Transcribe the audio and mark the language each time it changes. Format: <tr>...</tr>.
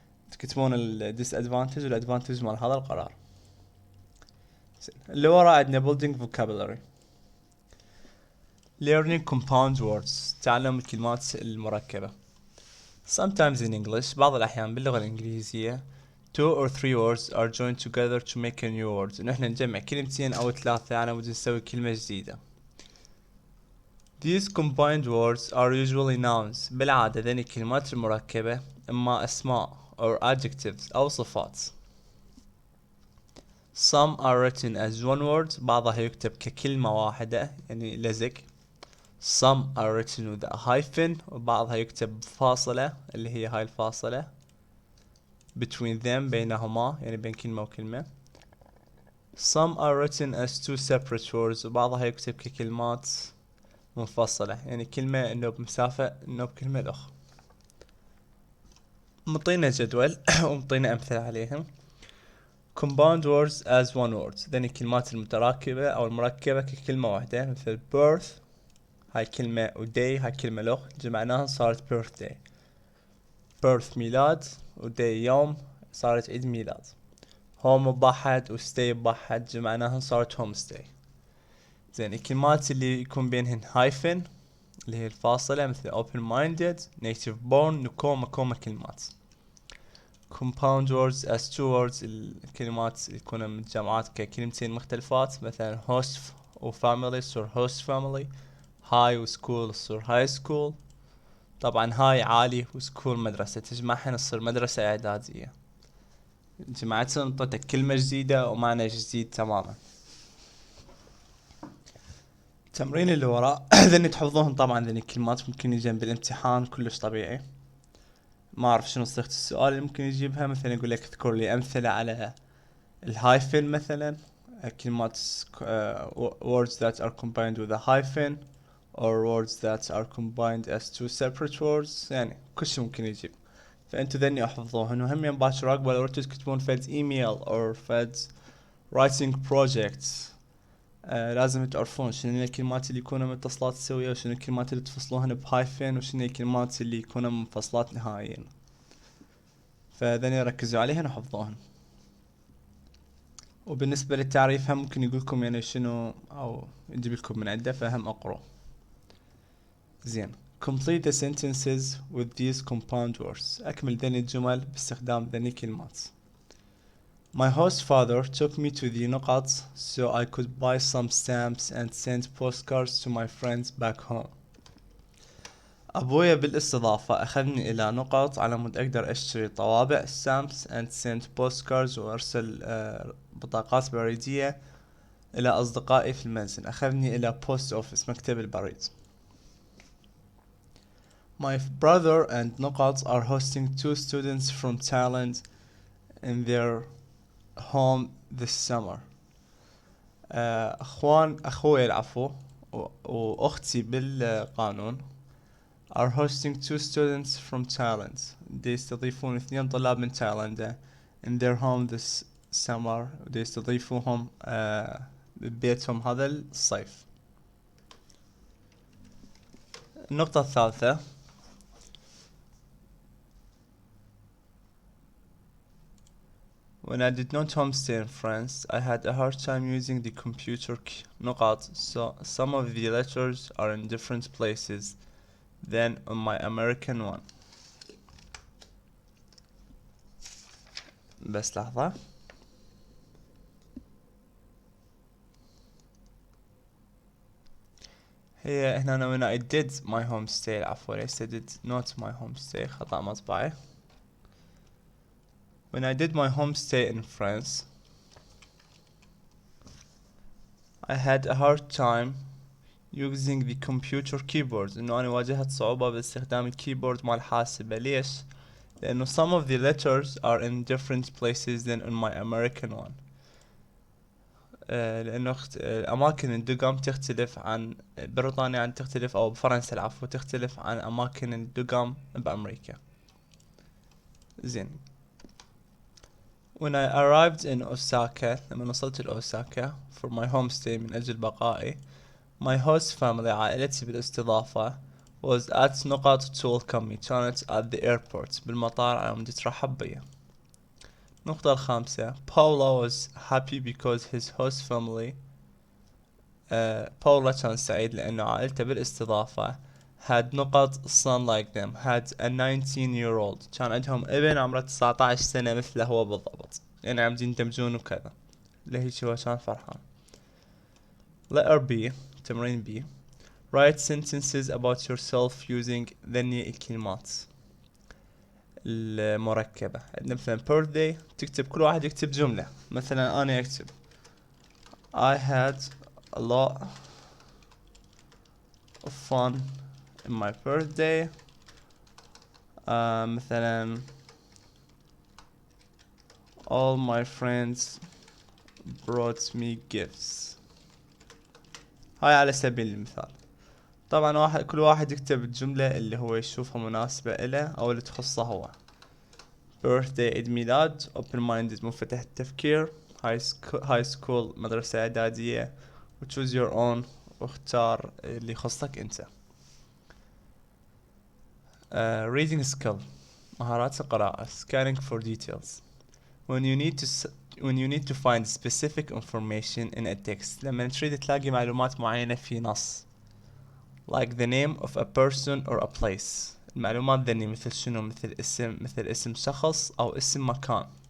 <ar>تكتبون الديسادفانتج والادفانتج مال هذا القرار. اللي ورا عندنا</ar> <en>building vocabulary learning compound words</en> <ar>تعلم الكلمات المركبة.</ar> <en>Sometimes in English</en> <ar>بعض الأحيان باللغة الإنكليزية</ar> <en>2 or 3 words are joined together to make a new word.</en> <ar>إنه إحنا نجمع كلمتين أو 3 على مود نسوي كلمة جديدة.</ar> <en>These combined words are usually nouns.</en> <ar>بالعادة ذني الكلمات المركبة إما أسماء</ar> <en>or adjectives</en> <ar>أو صفات.</ar> <en>Some are written as one word.</en> <ar>بعضها يكتب ككلمة واحدة يعني لزق.</ar> <en>Some are written with a hyphen</en> <ar>وبعضها يكتب فاصلة اللي هي هاي الفاصلة</ar> <en>between them</en> <ar>بينهما يعني بين كلمة وكلمة.</ar> <en>Some are written as two separate words</en> <ar>وبعضها يكتب ككلمات منفصلة، يعني كلمة انه بمسافة انه بكلمة الاخ. مطينا جدول ومطينا امثلة عليهم. compound words as one word، ذني الكلمات المتراكبة او المركبة ككلمة واحدة، مثل birth هاي كلمة، و day هاي كلمة لغ، جمعناها صارت birthday. birth ميلاد، و day يوم، صارت عيد ميلاد. home بواحد و stay بواحد، جمعناها صارت homestay. زين الكلمات اللي يكون بينهن hyphen اللي هي الفاصلة، مثل open minded، native born، نكومة كومة كلمات.</ar> <en>compound words as two words،</en> <ar>الكلمات اللي يكونوا متجمعات ككلمتين مختلفات، مثلا host و family يصير host family، high و school يصير high school. طبعا high عالي و school مدرسة، تجمعهن تصير مدرسة إعدادية. جمعتهم انطتك كلمة جديدة ومعنى جديد تماما. التمرين اللي وراء ذني تحفظوهم طبعا، ذني الكلمات ممكن يجين بالامتحان كلش طبيعي. ما اعرف شنو صيغة السؤال اللي ممكن يجيبها، مثلا يقول لك اذكر لي امثلة على الهايفن مثلا، كلمات</ar> <en>words that are combined with a hyphen or words that are combined as two separate words،</en> <ar>يعني كل شي ممكن يجيب. فانتو ذني احفظوهن، وهم يوم باكر اقبل لو رتوا تكتبون فد ايميل or فد</ar> <en>writing projects،</en> <ar>لازم تعرفون شنو الكلمات اللي يكونوا متصلات سوية، وشنو الكلمات اللي تفصلوهن بهايفن، وشنو الكلمات اللي يكونوا منفصلات نهائيا. فذني ركزوا عليهن وحفظوهن. وبالنسبة للتعريف هم ممكن يقولكم يعني شنو او يجيب لكم من عنده، فهم اقروا. زين.</ar> <en>complete the sentences with these compound words،</en> <ar>اكمل ذني الجمل باستخدام ذني الكلمات.</ar> <en>My host father took me to the نقط so I could buy some stamps and send postcards to my friends back home.</en> <ar>أبويا بالاستضافة أخذني إلى نقط على مود أقدر أشتري طوابع</ar> <en>stamps and send postcards،</en> <ar>وأرسل بطاقات بريدية إلى أصدقائي في المنزل. أخذني إلى</ar> <en>post office</en> <ar>مكتب البريد.</ar> <en>My brother and نقط are hosting 2 students from Thailand in their home this summer.</en> <ar>أخوي العفو وأختي بالقانون</ar> <en>are hosting 2 students from Thailand،</en> <ar>دي يستضيفون 2 طلاب من تايلاندا</ar> <en>in their home this summer،</en> <ar>دي يستضيفوهم ببيتهم هذا الصيف. النقطة الثالثة،</ar> <en>when I did not homestay in France I had a hard time using the computer نقط, so some of the letters are in different places than on my American one.</en> <ar>بس لحظة. هي هنا</ar> <en>when I did my homestay،</en> <ar>عفوا ليس</ar> <en>did not my homestay،</en> <ar>خطأ مطبعي.</ar> <en>when I did my homestay in France I had a hard time using the computer keyboard،</en> <ar>انه انا واجهت صعوبة باستخدام الكيبورد مال الحاسبة. ليش؟ لانه</ar> <en>some of the letters are in different places than on my American one.</en> <ar>لانه اماكن الدقم تختلف عن بريطانيا، عن تختلف او بفرنسا العفو تختلف عن اماكن الدقم بامريكا. زين.</ar> <en>when I arrived in Osaka،</en> <ar>لما وصلت لأوساكا</ar> <en>for my homestay</en> <ar>من اجل بقائي،</ar> <en>my host family</en> <ar>عائلتي بالاستضافة</ar> <en>was at نقط to welcome me،</en> <ar>كانت</ar> <en>at the airport</en> <ar>بالمطار على مود ترحب بي. النقطة الخامسة،</ar> <en>Paula was happy because his host family</en> <ar>باولا كان سعيد لأنه عائلته بالاستضافة</ar> <en>had نقط son like them had a 19-year-old،</en> <ar>كان عندهم ابن عمره 19 سنة مثله هو بالضبط، يعني عم يندمجون وكذا، لهيك هو كان فرحان.</ar> <en>letter B،</en> <ar>تمرين B،</ar> <en>write sentences about yourself using</en> <ar>ذني الكلمات المركبة. عندنا مثلا birthday، تكتب كل واحد يكتب جملة، مثلا أنا أكتب</ar> <en>I had a lot of fun in my birthday. مثلا all my friends brought me gifts.</en> <ar>هاي على سبيل المثال. طبعا كل واحد يكتب الجملة اللي هو يشوفها مناسبة إله أو اللي تخصه هو. birthday عيد ميلاد، open minded منفتح التفكير، high school مدرسة إعدادية،</ar> <en>choose your own</en> <ar>واختار اللي يخصك أنت.</ar> <en>reading skill</en> <ar>مهارات القراءة.</ar> <en>scanning for details when you need to when you need to find specific information in a text</en> <ar>لما تريد تلاقي معلومات معينة في نص.</ar> <en>like the name of a person or a place</en> <ar>المعلومات ذني مثل شنو؟ مثل اسم شخص أو اسم مكان.</ar>